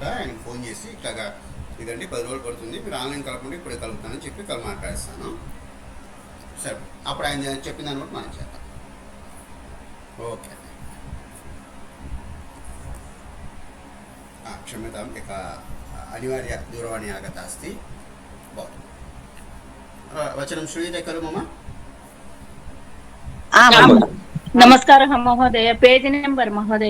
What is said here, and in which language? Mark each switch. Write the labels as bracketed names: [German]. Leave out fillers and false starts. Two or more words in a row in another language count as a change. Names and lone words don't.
[Telugu] ఆయనకు ఫోన్ చేసి ఇట్లాగా ఇదండి 10 రోజులు పడుతుంది మీరు ఆన్లైన్ కలపండి ఇప్పుడే కలుపుతానని చెప్పి మాట్లాడిస్తాను సరే అప్పుడు ఆయన చెప్పిన దాన్ని బట్టి మనం చేద్దాం ఓకే [Sanskrit] क्षम्यतां एका अनिवार्य दूरवाणी आगता अस्ति भवतु वचनं श्रूयते खलु मम आम् नमस्कारः महोदय [English] page number [Sanskrit] महोदय